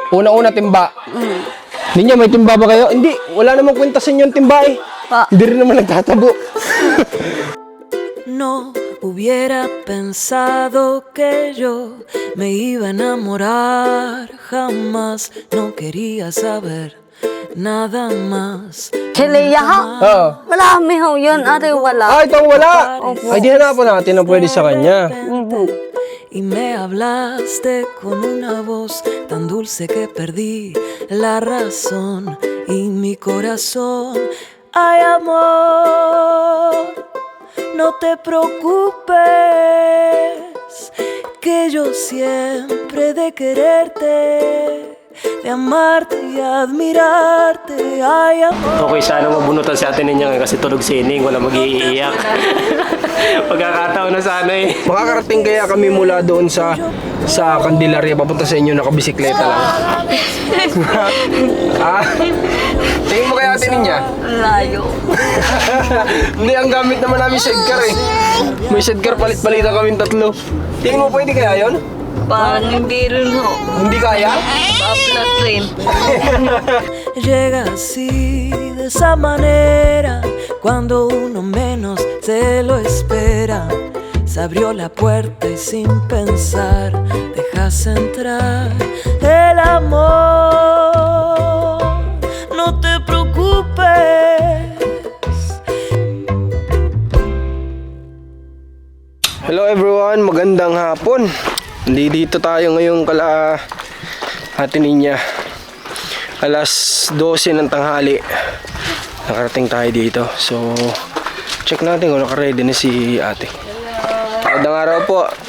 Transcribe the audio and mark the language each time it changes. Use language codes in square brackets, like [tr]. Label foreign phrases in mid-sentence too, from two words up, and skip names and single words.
[tl] Una-una, timba. Ninyo, may timba ba kayo? Hindi, wala namang kwenta sa inyo yung timba eh. Hindi rin naman nagtatabo. [es] No hubiera pensado que yo me iba a enamorar. Jamás no quería saber nada más. [tl] Chilea ha? Oo. Wala kami ho yun. Ate, wala. Itong wala. Ay, di hanapan natin ang pwede sa kanya. [es] Y me hablaste con una voz tan dulce que perdí la razón y mi corazón. Ay, amor, no te preocupes, que yo siempre he de quererte, de amarte y admirarte. Ay, amor. [tl] Okay, sana mabunutan si ate ninyo kasi tulog si Ining, wala mag-iiyak. Pagkakataon na sana eh. Makakarating kaya kami mula doon sa Candelaria papunta sa inyo nakabisikleta lang. Ah, tingin mo kaya atin niya? Layo. Hindi, ang gamit naman namin sidecar eh. May sidecar, palit-palitan kami tatlo. Tingin mo pwede kaya yun? Parang hindi rin ho. Hindi kaya? Paplat rin. [es] Llega así, de esa manera, cuando uno menos se lo espera. Se abrió la puerta y sin pensar dejas entrar el amor. No te preocupes. [en] Hello everyone, [tl] magandang hapon. Dito tayo ngayong atin niya. Alas 12 ng tanghali. Nakarating tayo dito. So, check natin kung naka-ready na si ate. Magandang araw po.